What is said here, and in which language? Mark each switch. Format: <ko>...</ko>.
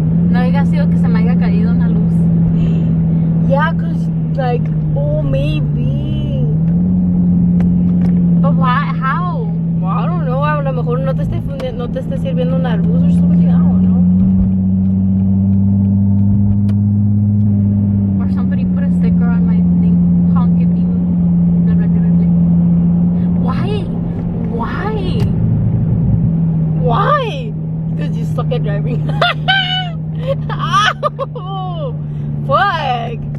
<es>No haya sido que se me haya caído una luz.</es> <en>Yeah, cause like, oh maybe. But why? How? Well, I don't know.</en> <es>A lo mejor no te esté sirviendo una luz</es> <en>or something. I don't know. Or somebody put a sticker on my thing. Honk if you. Blah, blah, blah, blah. Why? Why? Why? Because you suck at driving. Ow! Fuck!</en>